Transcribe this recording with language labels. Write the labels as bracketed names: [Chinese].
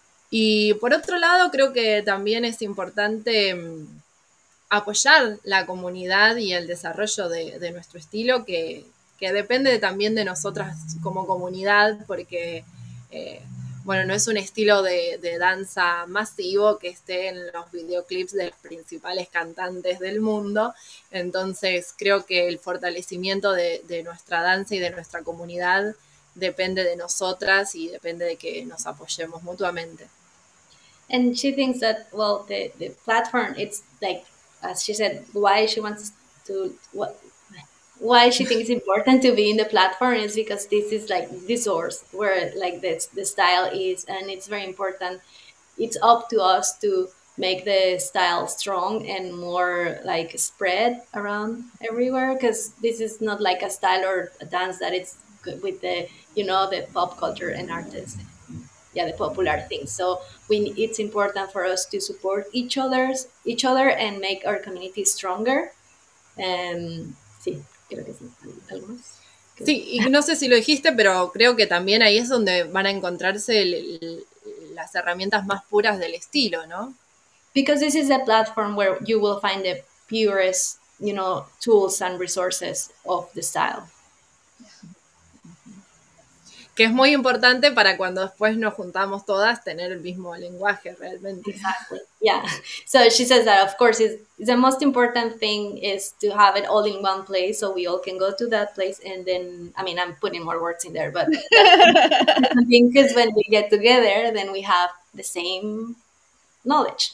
[Spanish] Y por otro lado, creo que también es importante apoyar la comunidad y el desarrollo de nuestro estilo, que depende también de nosotras como comunidad, porque, bueno, no es un estilo de danza masivo que esté en los videoclips de los principales cantantes del mundo. Entonces, creo que el fortalecimiento de nuestra danza y de nuestra comunidad depende de nosotras y depende de que nos apoyemos mutuamente. [English] And she thinks that, well, the platform, it's like, as she said, why she wants to, why she thinks it's important to be in the platform is because this is like the source where like the style is, and it's very important. It's up to us to make the style strong and more like spread around everywhere, because this is not like a style or a dance that it's with the, you know, the pop culture and artists, yeah, the popular things. So it's important for us to support each other and make our community stronger. [Spanish] Sí, creo que sí. ¿Algo más? Sí, y no sé si lo dijiste, pero creo que también ahí es donde van a encontrarse las herramientas más puras del estilo, ¿no? [English] Because this is a platform where you will find the purest, you know, tools and resources of the style. [Spanish] Que es muy importante para cuando después nos juntamos todas tener el mismo lenguaje realmente. [English] Exactly. Yeah. So she says that, of course, the most important thing is to have it all in one place, so we all can go to that place. And then, I mean, I'm putting more words in there, but because when we get together, then we have the same knowledge.